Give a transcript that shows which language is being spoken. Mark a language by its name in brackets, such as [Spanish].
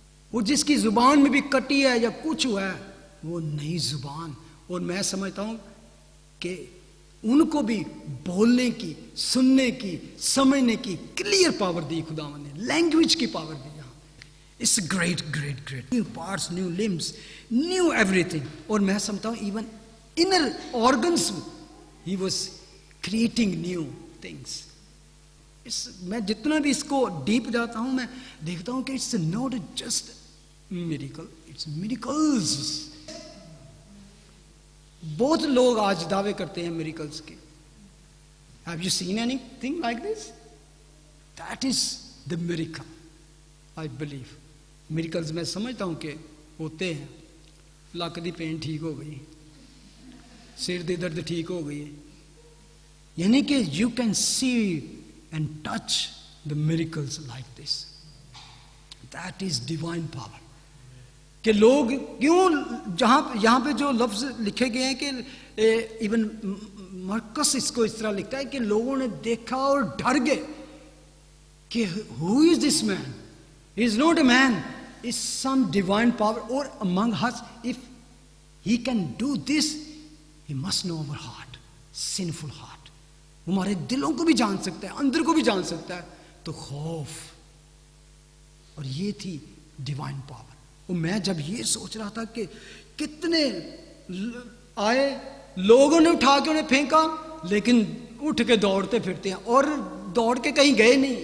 [Urdu] اور جس کی زبان میں بھی کٹی ہے یا کچھ ہوا ہے, وہ نئی زبان. اور میں سمجھتا ہوں کہ ان کو بھی بولنے کی, سننے کی, سمجھنے کی کلیئر پاور دی خداوند نے, لینگویج کی power the. [English] It's great, great, great. New parts, new limbs, new everything. [Urdu] اور میں سمجھتا ہوں [English] even inner organs, he was creating new things. [Urdu] میں جتنا بھی اس کو ڈیپ جاتا ہوں, میں دیکھتا ہوں کہ [English] it's not just miracle, it's miracles. [Urdu] بہت لوگ آج دعوے کرتے ہیں miracles کے. [English] Have you seen anything like this? That is the miracle, I believe. [Urdu] Miracles میں سمجھتا ہوں کہ ہوتے ہیں. [Punjabi] لک دی پین ٹھیک ہو گئی, سر دی درد ٹھیک ہو گئی, [Urdu] یعنی کہ [English] You can see and touch the miracles like this. That is divine power. [Urdu] کہ لوگ کیوں, یہاں پہ جو لفظ لکھے گئے ہیں کہ ایون مرکس اس کو اس طرح لکھتا ہے کہ لوگوں نے دیکھا اور ڈر گئے کہ [English] who is this man? He is not a man, is some divine power. Or among us, if he can do this, he must know our heart, sinful heart. [Urdu] ہمارے دلوں کو بھی جان سکتا ہے, اندر کو بھی جان سکتا ہے. تو خوف, اور یہ تھی ڈیوائن پاور. اور میں جب یہ سوچ رہا تھا کہ کتنے آئے, لوگوں نے اٹھا کے انہیں پھینکا, لیکن اٹھ کے دوڑتے پھرتے ہیں اور دوڑ کے کہیں گئے نہیں.